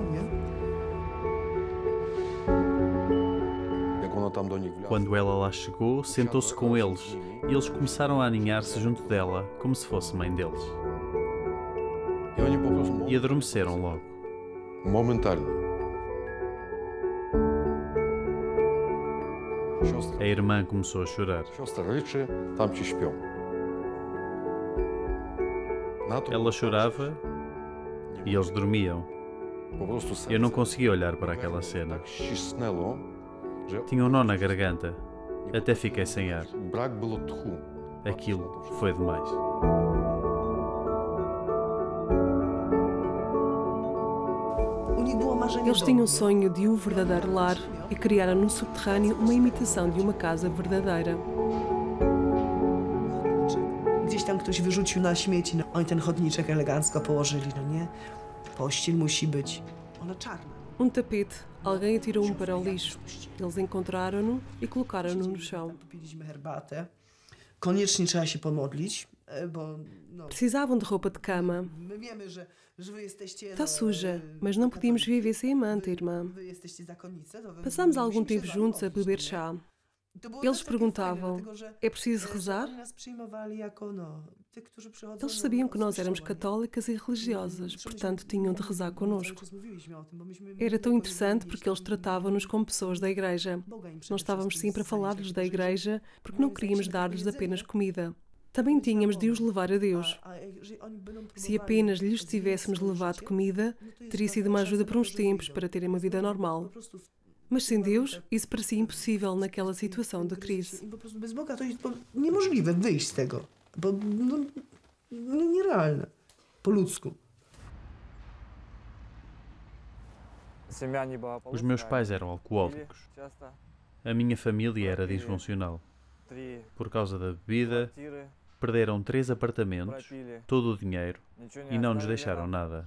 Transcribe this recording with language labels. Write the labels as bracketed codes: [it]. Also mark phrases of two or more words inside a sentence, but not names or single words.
[pt] Quando ela lá chegou, sentou-se com eles e eles começaram a aninhar-se junto dela, como se fosse mãe deles. E adormeceram logo. [pl] Momentalnie. [pt] A irmã começou a chorar. [pl] Siostra ryczy, tam ci śpią. [pt] Ela chorava e eles dormiam. Eu não conseguia olhar para aquela cena. Tinha um nó na garganta. Até fiquei sem ar. Aquilo foi demais. Eles tinham o sonho de um verdadeiro lar e criaram no subterrâneo uma imitação de uma casa verdadeira. [pl] Gdzieś tam ktoś wyrzucił na śmieci. Oni ten chodniczek elegancko położyli, no nie? Pościel musi być. Ona czarna. [pt] Tapete. Alguém atirou para o lixo. Eles encontraram-no e colocaram-no no chão. [pl] Popiliśmy herbatę. Koniecznie trzeba się pomodlić, bo... [pt] Precisavam de roupa de cama. [pl] My wiemy, że wy jesteście... [pt] Está suja, mas não podíamos viver sem a manta, irmã. Passámos algum tempo juntos a beber chá. Eles perguntavam, é preciso rezar? Eles sabiam que nós éramos católicas e religiosas, portanto tinham de rezar connosco. Era tão interessante porque eles tratavam-nos como pessoas da igreja. Nós estávamos sempre a falar-lhes da igreja porque não queríamos dar-lhes apenas comida. Também tínhamos de os levar a Deus. Se apenas lhes tivéssemos levado comida, teria sido uma ajuda por uns tempos para terem uma vida normal. Mas sem Deus, isso parecia impossível naquela situação de crise. [pl] Bez Boga to jest niemożliwe wyjść z tego, bo nierealne, po ludzku. [pt] Os meus pais eram alcoólicos. A minha família era disfuncional. Por causa da bebida, perderam 3 apartamentos, todo o dinheiro e não nos deixaram nada.